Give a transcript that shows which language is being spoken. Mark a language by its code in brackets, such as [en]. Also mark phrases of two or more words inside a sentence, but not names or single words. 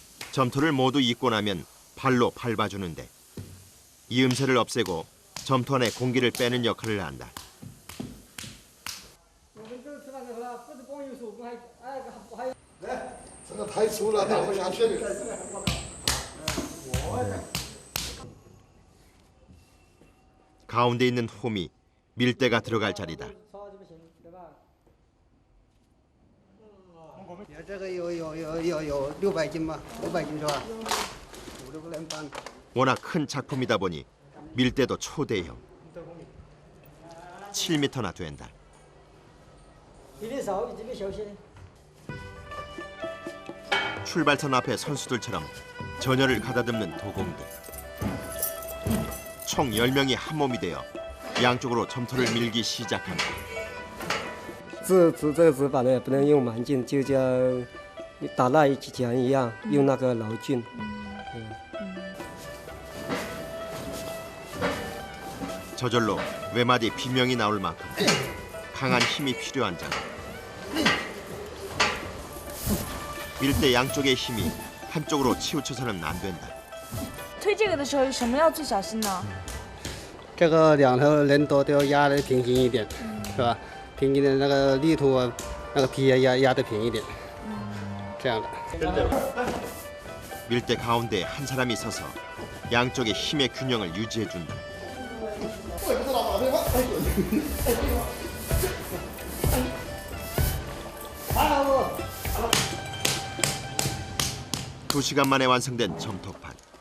[ko] 점토를 모두 잊고 나면 발로 밟아주는데 이 음새를 없애고 점토 안에 공기를 빼는 역할을 한다. [zh] 这个太粗了，打不下去。 [ko] 가운데 있는 홈이 밀대가 들어갈 자리다. [zh] 这个有600斤吧，500斤是吧？5、6个人搬。 [ko] 워낙 큰 작품이다 보니 밀대도 초대형. 7m나 된다. [zh] 比例少，这边小些。 [ko] 출발선 앞에 선수들처럼 전열을 가다듬는 도공들. 총 10명이 한 몸이 되어 양쪽으로 점토를 밀기 시작한다. [zh] 这个指法呢不能用蛮劲，就像打蜡剪一样，用那个老劲。 [ko] 저절로 외마디 비명이 나올 만큼 강한 힘이 필요한 자. 밀대 양쪽의 힘이 한쪽으로 치우쳐서는 안 된다. [zh] 推这个的时候，什么要最小心呢？这个两头人多都要压得平均一点，是吧？平均的那个力度啊，那个皮压得平一点，这样的。 [ko] 밀대 가운데 한 사람이 서서 양쪽의 힘의 균형을 유지해준다. 두 시간 만에 완성된 점토판.